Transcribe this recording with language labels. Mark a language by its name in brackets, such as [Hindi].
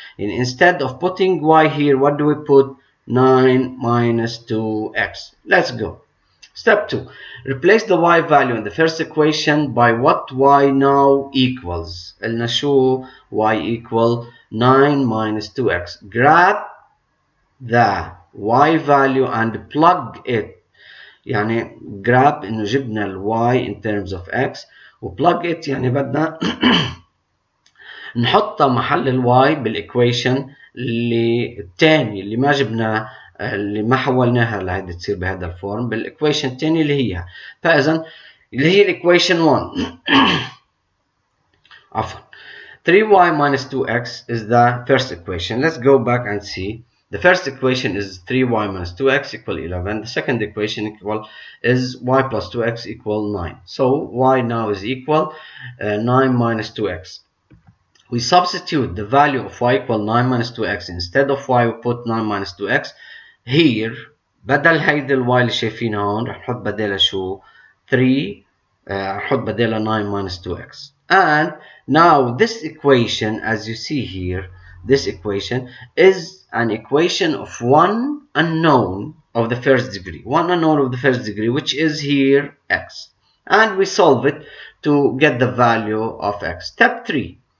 [English] And instead of putting y here, what do we put? 9 minus 2x. Let's go. Step 2. Replace the y value in the first equation by what y now equals. [Arabic] قلنا شو [English] y equal 9 minus 2x. Grab the y value and plug it. [Arabic] يعني [English] grab [Arabic] إنه جبنا ال [English] y in terms of x [Arabic] و [English] plug it [Arabic] يعني بدنا نحطها محل ال y بالايكويشن الثاني اللي ما جبنا، اللي ما حولناها لهيدي تصير بهذا الفورم بالايكويشن الثاني اللي هي، فاذا اللي هي الايكويشن 1 عفوا [English] 3y minus 2x is the first equation. Let's go back and see. The first equation is 3y minus 2x equal 11. The second equation is y plus 2x equal 9. So y now is equal 9 minus 2x. We substitute the value of y equal 9 minus 2x. Instead of y we put 9 minus 2x. [Arabic] Here بدل هيدي الواي اللي شايفينها هون رح نحط بدالها شو 3 رح نحط بدالها [English] 9 minus 2x. And now this equation, as you see here, this equation is an equation of one unknown of the first degree. One unknown of the first degree, which is here x. And we solve it to get the value of x. Step 3.